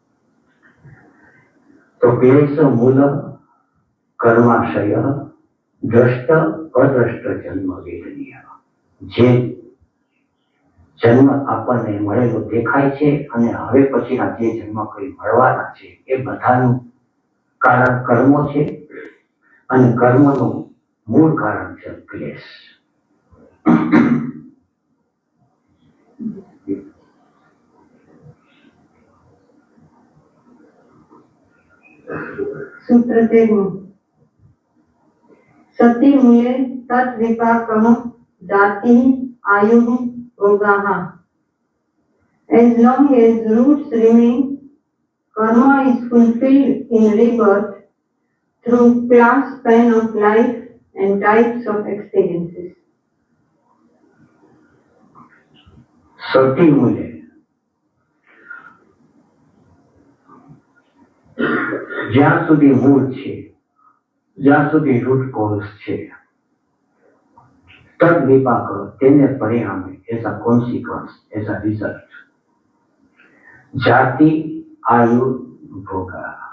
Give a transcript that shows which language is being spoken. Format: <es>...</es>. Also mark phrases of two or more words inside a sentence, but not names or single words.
<sa>તો क्लेश मूल कर्माशय दृष्ट अदृष्ट जन्म वेदनीय.</sa> <gu>જે જન્મ આપણને મળેલો દેખાય છે અને હવે પછીના જે જન્મ કોઈ મળવાના છે એ બધાનું કારણ કર્મો છે, અને કર્મનું મૂળ કારણ છે ક્લેશ.</gu> <sa>सूत्र 13 सति मूले तत् विपाकः जाति आयु भोगाः.</sa> <en>As long as roots remain, karma is fulfilled in rebirth through class span of life and types of experiences.</en> <sa>सति मूल्य</sa> <gu>જ્યાં સુધી મૂળ છે, જ્યાં સુધી</gu> <en>root cause</en> <gu>છે,</gu> <sa>तद् विपाक</sa> <gu>તેને પરિણામે</gu> <en>as a consequence, as a result,</en> <sa>जाति आयु भोगा.</sa>